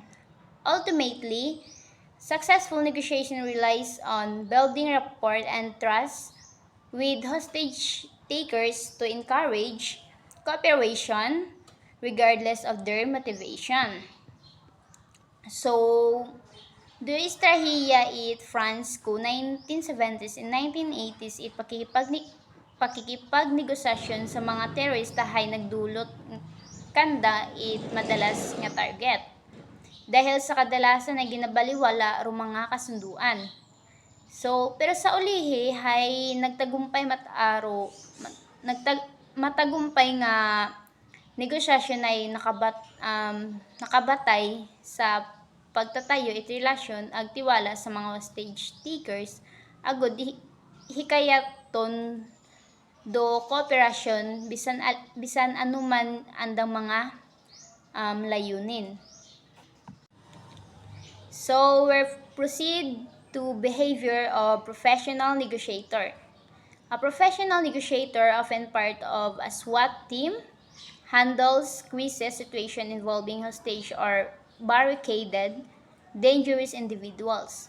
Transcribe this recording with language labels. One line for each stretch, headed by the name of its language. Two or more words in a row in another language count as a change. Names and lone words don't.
English: Ultimately, successful negotiation relies on building rapport and trust with hostage takers to encourage cooperation regardless of their motivation.
Aklanon: So, do estrahiya it France ko 1970s and 1980s it pakikipagnegosasyon sa mga terorista hay nagdulot kanda it madalas nga target. Dahil sa kadalasan na ginabaliwala ro mga kasunduan. So, pero sa ulihi hay nagtagumpay matagumpay nga negosasyon ay nakabatay sa pagtatayo it relasyon ag tiwala sa mga
English: hostage takers
Aklanon: agod hikayaton do kooperasyon bisan anuman andang mga layunin.
English: So, we'll proceed to behavior of professional negotiator. A professional negotiator, often part of a SWAT team, handles crisis situation involving hostage or barricaded, dangerous individuals.